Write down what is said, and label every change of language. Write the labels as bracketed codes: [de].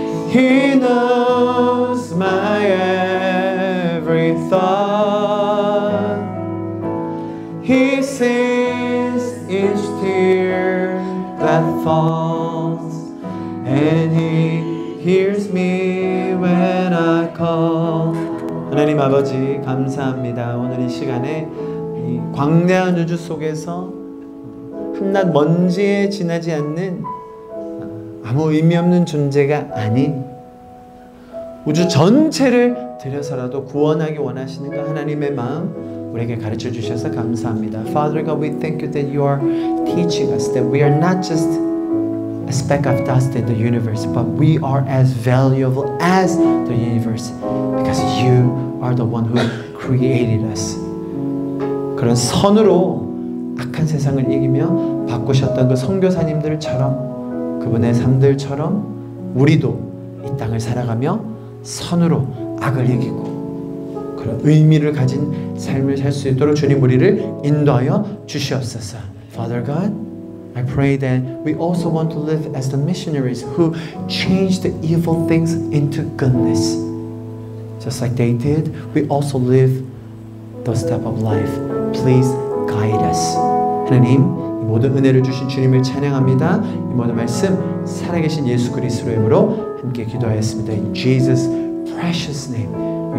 [en] He knows my every thought. He sees each tear that falls, and He hears me when I call. [ko] 하나님 아버지 감사합니다. 오늘 이 시간에 이 광대한 우주 속에서 한낱 먼지에 지나지 않는 아무 의미 없는 존재가 아닌 우주 전체를 들여서라도 구원하기 원하시는 그 하나님의 마음 우리에게 가르쳐 주셔서 감사합니다. [en] Father God, we thank you that you are teaching us that we are not just a speck of dust in the universe, but we are as valuable as the universe because you are the one who created us. [ko] 그런 선으로 악한 세상을 이기며 바꾸셨던 그 선교사님들처럼 그분의 삶들처럼 우리도 이 땅을 살아가며 선으로 악을 이기고 그런 의미를 가진 삶을 살 수 있도록 주님 우리를 인도하여 주시옵소서. [en] Father God, I pray that we also want to live as the missionaries who change the evil things into goodness. Just like they did, we also live those type of life. Please guide us. [ko] 하나님, 이 모든 은혜를 주신 주님을 찬양합니다. 이 모든 말씀 살아계신 예수 그리스도의 이름으로 함께 기도하였습니다. [en] In Jesus' precious name.